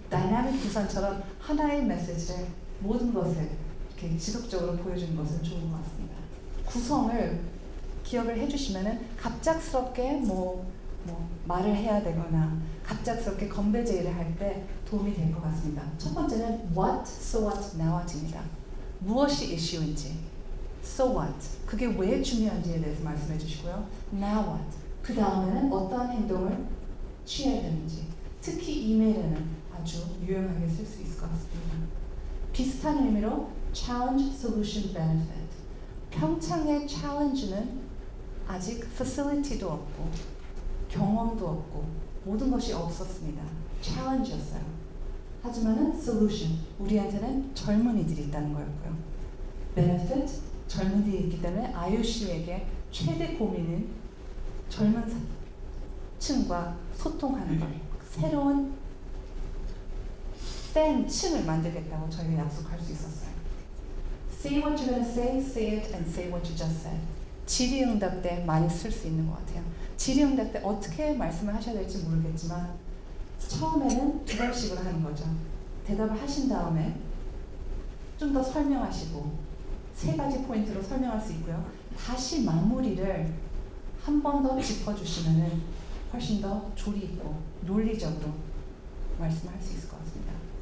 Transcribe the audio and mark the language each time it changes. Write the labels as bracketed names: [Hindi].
[Korean] 다이나믹 구산처럼 하나의 메시지를 모든 것을 이렇게 지속적으로 보여주는 것은 좋은 것 같습니다. 구성을 기억을 해주시면은 갑작스럽게 말을 해야 되거나 갑작스럽게 건배 제의를 할 때 도움이 될 것 같습니다. 첫 번째는 [English] what, so what, now what [Korean] 입니다. 무엇이 이슈인지, [English] so what, [Korean] 그게 왜 중요한지에 대해서 말씀해 주시고요. [English] now what, [Korean] 그 다음에는 어떠한 행동을 취해야 되는지, 특히 이메일에는 아주 유용하게 쓸 수 있을 것 같습니다. 비슷한 의미로 challenge, solution, benefit. 평창의 challenge는 아직 facility도 없고 경험도 없고 모든 것이 없었습니다. 챌린지였어요. 하지만은 solution, 우리한테는 젊은이들이 있다는 거였고요. benefit, 젊은이들이 있기 때문에 IOC에게 최대 고민은 젊은 층과 소통하는 것, 새로운 팬 층을 만들겠다고 저희가 약속할 수 있었어요. [English] Say what you're gonna say it and say what you just said. [Korean] 질의응답 때 많이 쓸 수 있는 것 같아요. 질의응답 때 어떻게 말씀을 하셔야 될지 모르겠지만 처음에는 두 번씩으로 하는 거죠. 대답을 하신 다음에 좀 더 설명하시고 세 가지 포인트로 설명할 수 있고요. 다시 마무리를 한 번 더 짚어주시면은 훨씬 더 조리 있고 논리적으로 말씀을 할 수 있을 것 같습니다.